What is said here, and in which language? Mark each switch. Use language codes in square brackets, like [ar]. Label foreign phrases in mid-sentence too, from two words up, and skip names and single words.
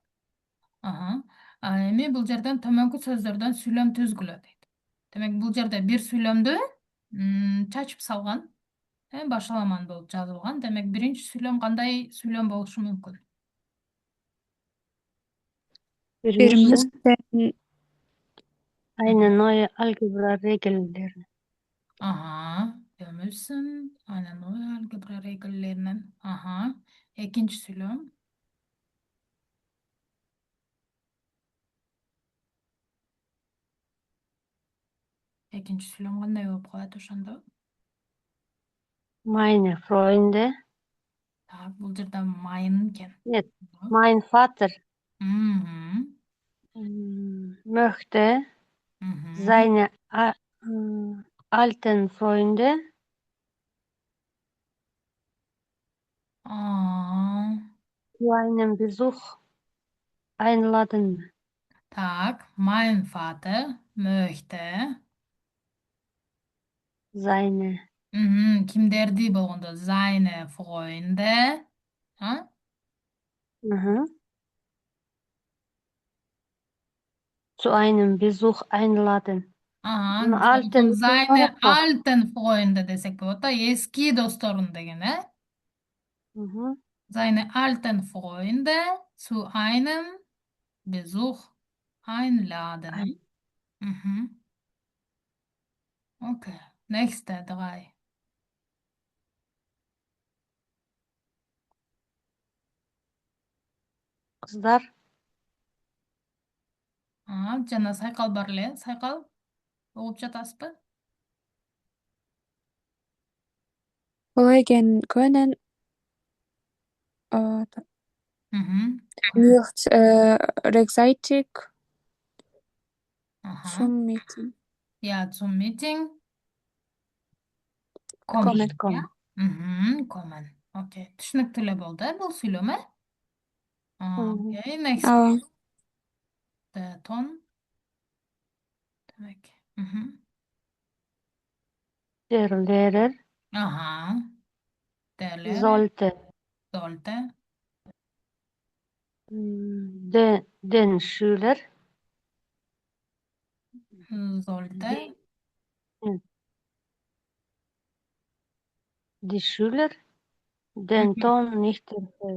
[ky] Эми бул жерден төмөнкү сөздөрдөн сүйлөм түзгүлө дейт. Демек бул жерде бир сүйлөмдү чачып салган, башаламан болуп жазылган. Демек биринчи сүйлөм кандай сүйлөм болушу мүмкүн? [de] Wir [ky] Birincisi [de] müssen eine neue Algebra-Regeln lernen. Wir müssen eine neue Algebra-Regel lernen. [ky] Экинчи сүйлөм. Экинчи сүйлөм кандай болуп калат ошондо? [de] Meine Freunde. [ky] Так, бул жерде mein экен. [de] Нет, mein Vater möchte seine alten Freunde zu einem Besuch einladen. Так, mein Vater möchte Seine [ky] кимдерди болгондо [de] seine Freunde zu einem Besuch einladen. [ky] Бул [de] seine alten Freunde [ky] десек болот да, эски досторун деген, [de] Seine alten Freunde zu einem Besuch einladen. Okay, nächste 3. [ky] Kızlar. Жана сайкал бар эле, сайкал угуп жатасызбы? [de] Kollegen können nicht rechtzeitig zum Meeting Ja, zum Meeting Kommen. Kommen. [ky] Окей, түшүнүктүү эле болду, бул сүйлөм, Окей, [en] next. [de] Ton. Demek. Der Lehrer Der Lehrer sollte den Schüler die Schüler den Ton nicht erhöhen.